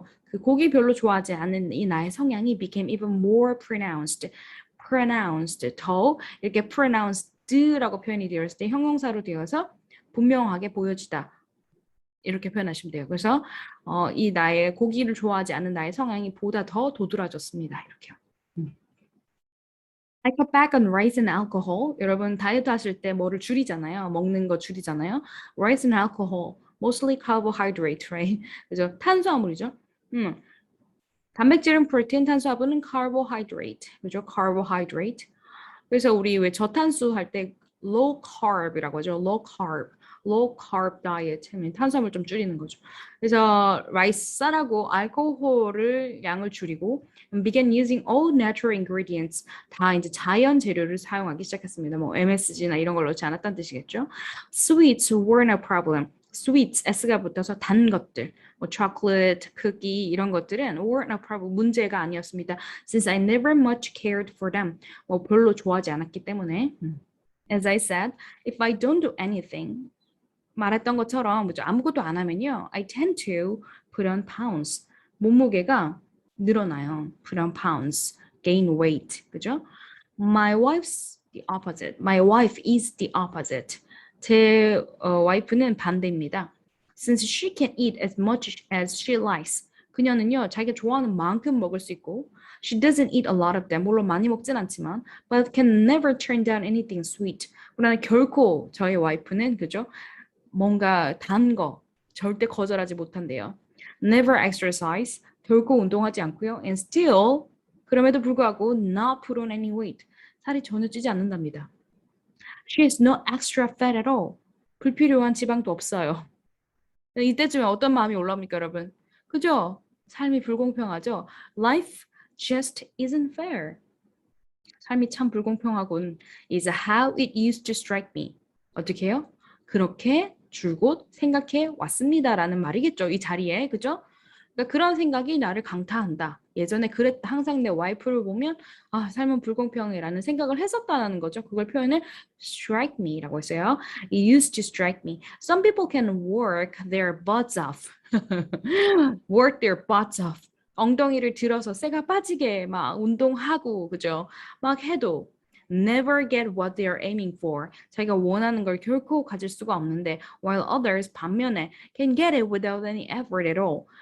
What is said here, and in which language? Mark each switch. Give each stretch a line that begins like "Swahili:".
Korean: 그 고기 별로 좋아하지 않는 이 나의 성향이
English: became even more pronounced,
Korean: 더 이렇게 pronounced라고 표현이 되었을 때 형용사로 되어서 분명하게 보여지다. 이렇게 표현하시면 돼요. 그래서 이 나의 고기를 좋아하지 않는 나의 성향이 보다 더 도드라졌습니다. 이렇게요.
English: I cut back on rice and alcohol.
Korean: 여러분 다이어트 하실 때 뭐를 줄이잖아요. 먹는 거 줄이잖아요.
English: Rice and alcohol, mostly carbohydrate, right?
Korean: 그죠? 탄수화물이죠. 단백질은 프로테인, 탄수화물은 carbohydrate. 그죠? carbohydrate. 그래서 우리 왜 저탄수 할 때 low carb이라고 하죠.
English: low carb diet
Korean: 하면 탄수화물 좀 줄이는 거죠. 그래서 라이스 쌀하고 알코올을 양을 줄이고
English: began using all natural ingredients
Korean: 다 이제 자연 재료를 사용하기 시작했습니다. 뭐 MSG나 이런 걸 넣지 않았다는 뜻이겠죠.
English: Sweets weren't a problem.
Korean: sweets s가 붙어서 단 것들, 뭐 chocolate, cookie 이런 것들은
English: weren't a problem
Korean: 문제가 아니었습니다.
English: Since I never much cared for them.
Korean: 뭐 별로 좋아하지 않았기 때문에.
English: As I said, if I don't do anything,
Korean: 말했던 것처럼 그죠? 아무것도 안 하면요.
English: I tend to put on pounds.
Korean: 몸무게가 늘어나요.
English: put on pounds, gain weight. 그죠? My wife's the opposite. My wife is the opposite.
Korean: 제 와이프는 반대입니다.
English: Since she can eat as much as she likes.
Korean: 그녀는요, 자기가 좋아하는 만큼 먹을 수 있고,
English: she doesn't eat a lot of them.
Korean: 물론 많이 먹진 않지만,
English: but can never turn down anything sweet.
Korean: 그러나 결코 저희 와이프는 그죠? 뭔가 단 거 절대 거절하지 못한대요.
English: Never exercise.
Korean: 결코 운동하지 않고요.
English: And still
Korean: 그럼에도 불구하고
English: not put on any weight.
Korean: 살이 전혀 찌지 않는답니다.
English: She has no extra fat at all.
Korean: 불필요한 지방도 없어요. 이때쯤에 어떤 마음이 올라옵니까, 여러분? 그죠? 삶이 불공평하죠?
English: Life just isn't fair.
Korean: 삶이 참 불공평하군.
English: Is how it used to strike me.
Korean: 어떻게 해요? 그렇게 줄곧 생각해 왔습니다라는 말이겠죠. 이 자리에. 그죠? 그러니까 그런 생각이 나를 강타한다. 예전에 그랬다. 항상 내 와이프를 보면 아, 삶은 불공평해라는 생각을 했었다는 거죠. 그걸 표현을
English: strike me
Korean: 라고 했어요.
English: It used to strike me. Some people can work their butts off. work their butts off.
Korean: 엉덩이를 들어서 쇠가 빠지게 막 운동하고 그죠? 막 해도
English: never get what they are aiming for.
Korean: 자기가 원하는 걸 결코 가질 수가 없는데
English: while others
Korean: 반면에 can get it without any effort at all.